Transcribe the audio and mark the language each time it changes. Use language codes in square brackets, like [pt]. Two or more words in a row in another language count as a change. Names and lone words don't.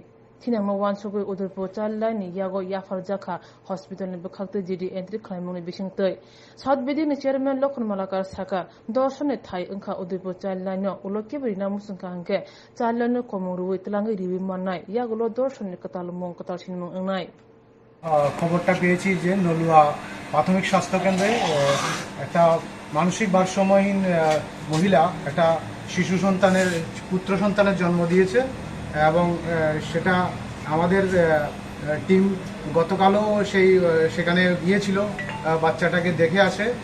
[trp] Tinama wan sogo udurpo chalani yago yafarjaka hospital ni bakakte jidi entry khaimuni bisingtoi south bedi ni chairman lokon malakar saka dorshone thai angkha udurpo chalani ulokke berina musungka hangke chalani komuru tlangi riwi manai yagulo dorshone katalmong katalsinmong angnai [bn] খবরটা পেয়েছি যে নলুয়া প্রাথমিক স্বাস্থ্য কেন্দ্রে একটা মানসিক ভারসাম্যহীন মহিলা একটা শিশু সন্তানের পুত্র সন্তানের জন্ম দিয়েছে এবং সেটা আমাদের টিম গতকালও সেখানে গিয়েছিল বাচ্চাটাকে দেখে আসে